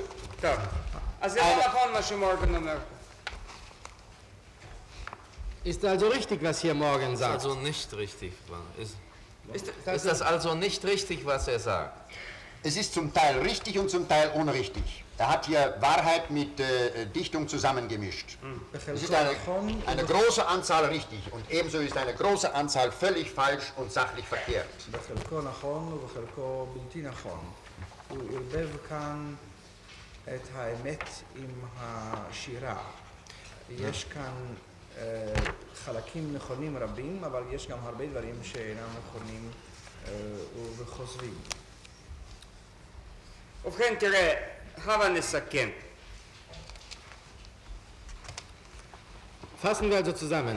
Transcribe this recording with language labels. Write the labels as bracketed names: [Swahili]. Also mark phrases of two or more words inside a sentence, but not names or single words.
[Hebrew] טוב. אז זה לא נכון מה שמורגן אומר. [German] Ist also richtig, was hier Morgan Ist sagt. also nicht richtig. Ist das also nicht richtig, was er sagt? Es ist zum Teil richtig und zum Teil unrichtig. Er hat hier Wahrheit mit Dichtung zusammengemischt. Es ist eine große Anzahl richtig und ebenso ist eine große Anzahl völlig falsch und sachlich verkehrt. [Hebrew] בחלקו נכון ובחלקו בלתי נכון. הוא ערבב כאן את האמת עם השירה. יש כאן חלקים נכונים רבים, אבל יש גם הרבה דברים שאינם נכונים וחוזרים. ובכן, תראה, הבה נסכם. [German] Fassen wir also zusammen.